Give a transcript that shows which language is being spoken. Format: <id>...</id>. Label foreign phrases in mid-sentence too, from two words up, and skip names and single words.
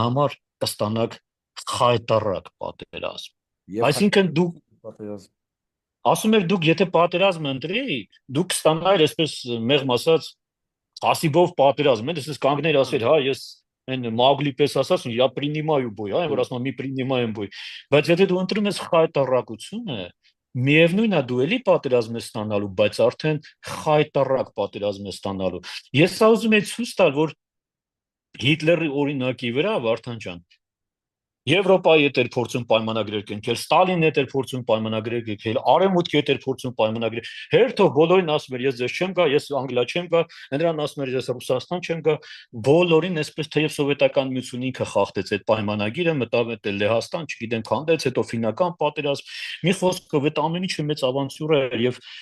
<hy>համար կստանաք խայտարակ պատերազմ։ Այսինքն դուք ասում եք դուք եթե պատերազմը ընտրեիք, դուք կստանայիք այսպես մեղմ ասած ասիբով պատերազմ, այսպես կանգներ ասել, հա, ես այն Մագլի պես ասած,</hy> <ru>я принимаю бой,</ru> <hy>հա, որ ասում եմ մի</hy> <ru>принимаем бой։</ru> <hy>Բայց եթե դու ընտրում ես խայտարակությունը, միևնույնն է դու էլի պատերազմ ես ստանալու, բայց արդեն խայտարակ պատերազմ ես ստանալու։ Ես ուզում եմ ցույց տալ, որ Հիտլերի օրինակի վրա Վարդան ջան Եվրոպայի հետ էր փորձում պայմանագրեր կնքել, Ստալինն հետ էր փորձում պայմանագրեր կնքել, Արևմուտքի հետ էր փորձում պայմանագրեր։ Հերթով բոլորին ասում էր ես չեմ գա, ես Անգլիա չեմ գա, նրան ասում էր ես Ռուսաստան չեմ գա, բոլորին այսպես թեև սովետական միությունը ինքը խախտեց այդ պայմանագիրը, մտավ այդ Լեհաստան, չգիտեմ, քանդեց, հետո ֆինական պատերազմ։ Մի խոսքով այդ ամեն ինչը մեծ ավանտյուրա էր եւ</hy>